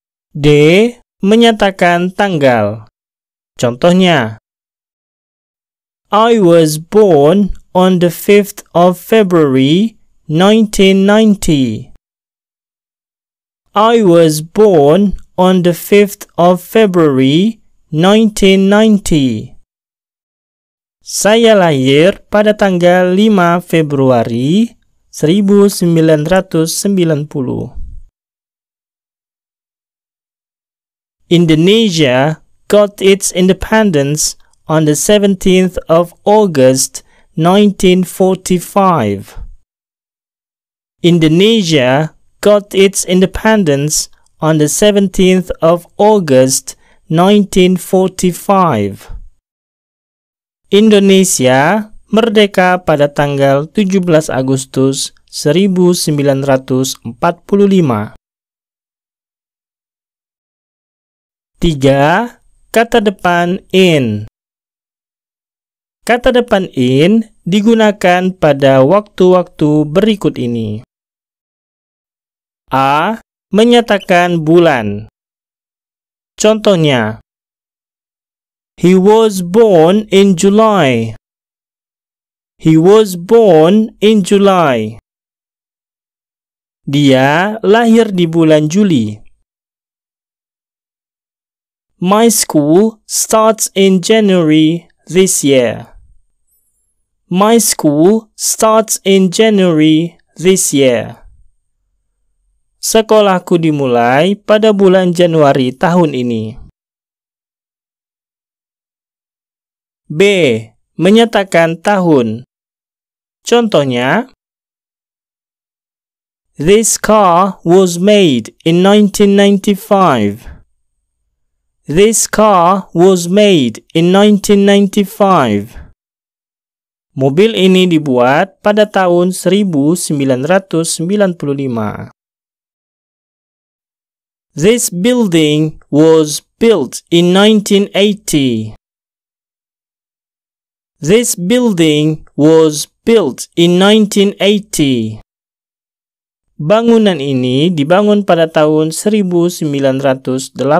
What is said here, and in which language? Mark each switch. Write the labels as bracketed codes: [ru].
[id] D. Menyatakan tanggal. Contohnya, [en] I was born on the 5th of February, 1990. I was born on the 5th of February, 1990. [id] Saya lahir pada tanggal 5 Februari 1990. [en] Indonesia got its independence on the 17th of August, 1945. Indonesia got its independence on the 17th of August, 1945. [id] Indonesia merdeka pada tanggal 17 Agustus 1945. 3. Kata depan in. Kata depan in digunakan pada waktu-waktu berikut ini. A. Menyatakan bulan. Contohnya, [en] he was born in July. He was born in July. [id] Dia lahir di bulan Juli. [en] My school starts in January this year. My school starts in January this year. [id] Sekolahku dimulai pada bulan Januari tahun ini. B. Menyatakan tahun. Contohnya, [en] this car was made in 1995. This car was made in 1995. [id] Mobil ini dibuat pada tahun 1995. [en] This building was built in 1980. This building was built in 1980. [id] Bangunan ini dibangun pada tahun 1980.